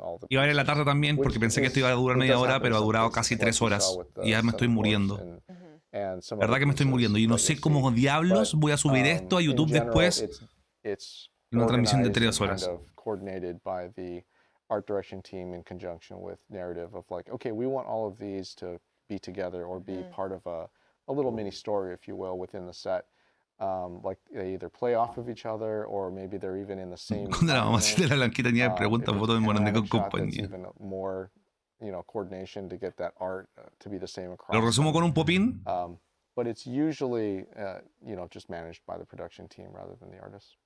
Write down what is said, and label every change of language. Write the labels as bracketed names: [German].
[Spanish] Y ahora en la tarde también, porque pensé que esto iba a durar media hora, pero ha durado casi 3 horas. Y ya me estoy muriendo. La verdad que me estoy muriendo. Y no sé cómo diablos voy a subir esto a YouTube después. Una transmisión de 3 horas. [English] Coordinated by the art direction team in conjunction with narrative of like, okay, we want all of these to be together or be part of a little mini story, if you will, within the set. Like they either play off of each other or maybe they're even in the same. [Spanish] Cuando la mamacita de la Blanquita Nieve pregunta fotos de Morandé con compañía. [English] Even more, coordination to get that art to be the same across. [Spanish] Lo resumo con un popín. [English] But it's usually, just managed by the production team rather than the artists.